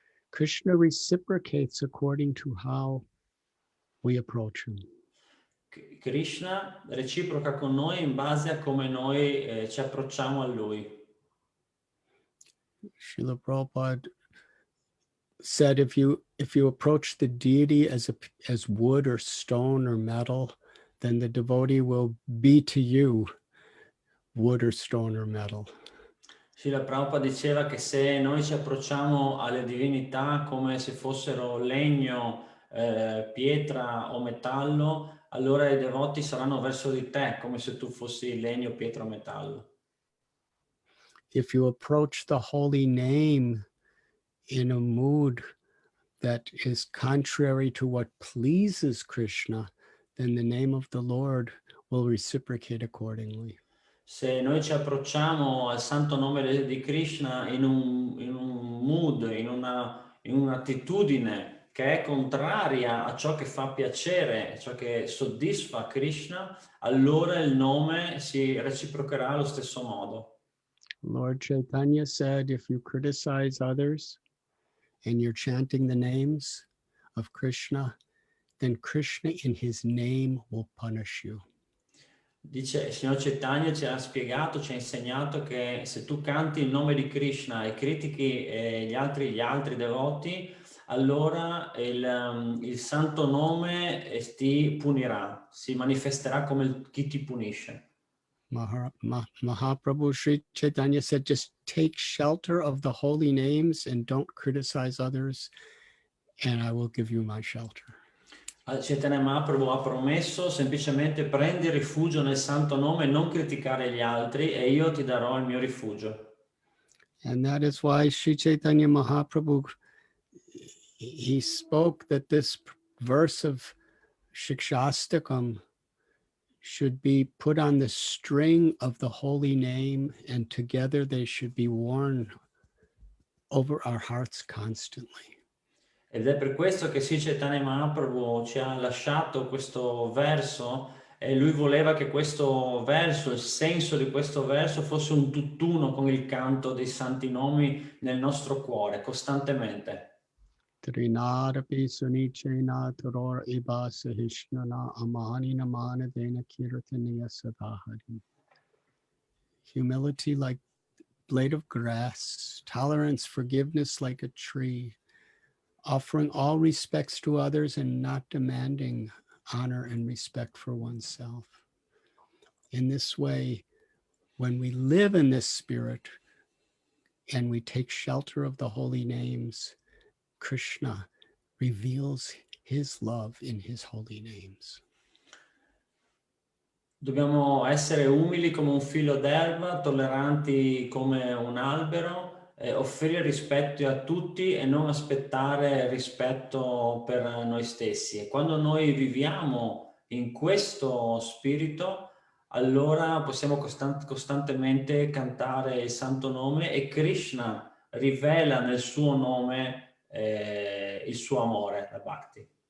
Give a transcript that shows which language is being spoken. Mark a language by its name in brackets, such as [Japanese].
[English] Krishna reciprocates according to how we approach him. [Italian] Krishna reciproca con noi in base a come noi ci approcciamo a lui. [English] Srila Prabhupada said if you approach the deity as wood or stone or metal, then the devotee will be to you wood or stone or metal. [Italian] Srila Prabhupada diceva che se noi ci approcciamo alle divinità come se fossero legno, pietra o metallo, allora i devoti saranno verso di te come se tu fossi legno, pietra o metallo. [English] If you approach the holy name in a mood that is contrary to what pleases Krishna, then the name of the Lord will reciprocate accordingly. [Italian] Se noi ci approcciamo al santo nome di Krishna in un mood, in un'attitudine che è contraria a ciò che fa piacere, a ciò che soddisfa Krishna, allora il nome si reciprocherà allo stesso modo. [English] Lord Chaitanya said, if you criticize others and you're chanting the names of Krishna, then Krishna in his name will punish you. [Italian] Dice, il signor Chaitanya ci ha spiegato, ci ha insegnato che se tu canti il nome di Krishna e critichi gli altri devoti, allora il santo nome ti punirà, si manifesterà come chi ti punisce. [English] Mahaprabhu Sri Chaitanya said, just take shelter of the holy names and don't criticize others, and I will give you my shelter. [Italian] Chaitanya Mahaprabhu ha promesso semplicemente prendi rifugio nel santo nome e non criticare gli altri e io ti darò il mio rifugio. [English] And that is why Sri Chaitanya Mahaprabhu, he spoke that this verse of Shikshastakam should be put on the string of the holy name, and together they should be worn over our hearts constantly. [Italian] Ed è per questo che Sri Chaitanya Mahaprabhu ci ha lasciato questo verso e lui voleva che questo verso, il senso di questo verso fosse un tutt'uno con il canto dei santi nomi nel nostro cuore, costantemente. [Sanskrit] Trinadapi sunichena toror iba sahishnana amani namana dena kirtaniya sadahari. [English] Humility like blade of grass, tolerance, forgiveness like a tree, offering all respects to others and not demanding honor and respect for oneself. In this way, when we live in this spirit and we take shelter of the holy names, Krishna reveals his love in his holy names. [Italian] Dobbiamo essere umili come un filo d'erba, tolleranti come un albero, offrire rispetto a tutti e non aspettare rispetto per noi stessi. E quando noi viviamo in questo spirito, allora possiamo costantemente cantare il santo nome e Krishna rivela nel suo nome il suo amore, la Bhakti.